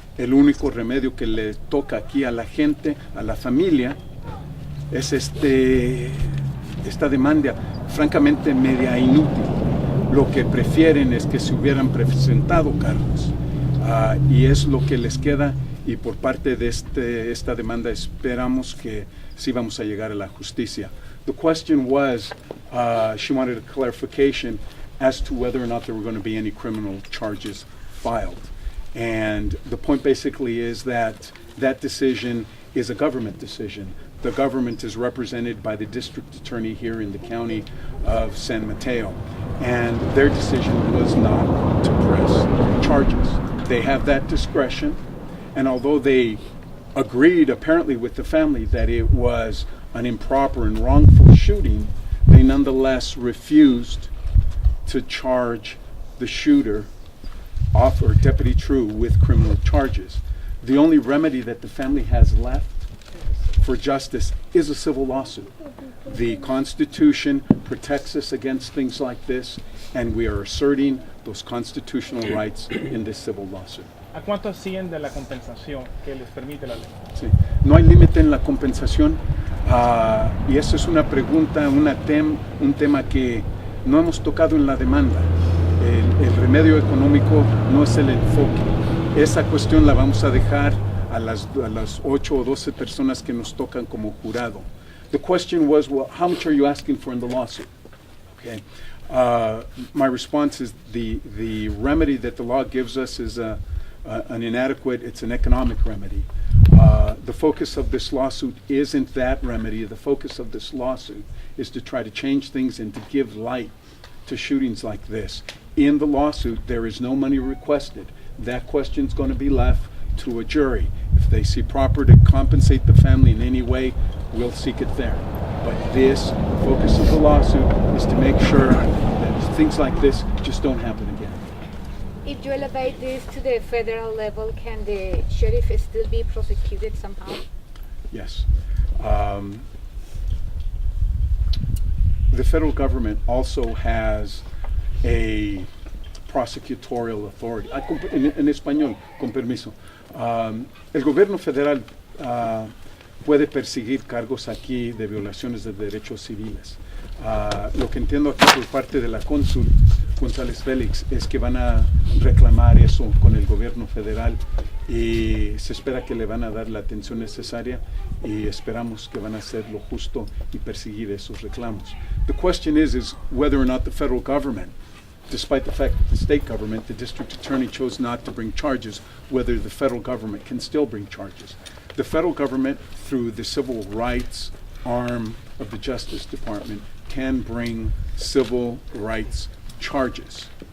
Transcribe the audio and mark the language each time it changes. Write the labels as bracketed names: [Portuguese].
[Spanish] El único remedio que le toca aquí a la gente, a la familia, es esta demanda francamente media inútil. Lo que prefieren es que se hubieran presentado cargos, y es lo que les queda, y por parte de esta demanda esperamos que sí vamos a llegar a la justicia. [English] The question was, she wanted a clarification as to whether or not there were going to be any criminal charges filed. And the point basically is that that decision is a government decision. The government is represented by the district attorney here in the county of San Mateo, and their decision was not to press charges. They have that discretion, and although they agreed apparently with the family that it was an improper and wrongful shooting, they nonetheless refused to charge the shooter or Deputy True with criminal charges. The only remedy that the family has left for justice is a civil lawsuit. The Constitution protects us against things like this, and we are asserting those constitutional rights in this civil lawsuit. [Spanish] ¿A cuánto asciende de la compensación que les permite la ley? Sí. No hay límite en la compensación, y eso es una pregunta, un tema que no hemos tocado en la demanda. El remedio económico no es el enfoque. Esa cuestión la vamos a dejar a las 8 o 12 personas que nos tocan como jurado. [English] The question was, well, how much are you asking for in the lawsuit? Okay. My response is the remedy that the law gives us is an inadequate, it's an economic remedy. The focus of this lawsuit isn't that remedy. The focus of this lawsuit is to try to change things and to give light to shootings like this. In the lawsuit, there is no money requested. That question's going to be left to a jury. If they see proper to compensate the family in any way, we'll seek it there. But this focus of the lawsuit is to make sure that things like this just don't happen again. If you elevate this to the federal level, can the sheriff still be prosecuted somehow? Yes. The federal government also has a prosecutorial authority. [Spanish] En español, con permiso. El gobierno federal puede perseguir cargos aquí de violaciones de derechos civiles. Lo que entiendo aquí por parte de la cónsul González Félix es que van a reclamar eso con el gobierno federal y se espera que le van a dar la atención necesaria y esperamos que van a hacer lo justo y perseguir esos reclamos. [English] The question is whether or not the federal government, despite the fact that the state government, the district attorney chose not to bring charges, whether the federal government can still bring charges. The federal government, through the civil rights arm of the Justice Department, can bring civil rights charges.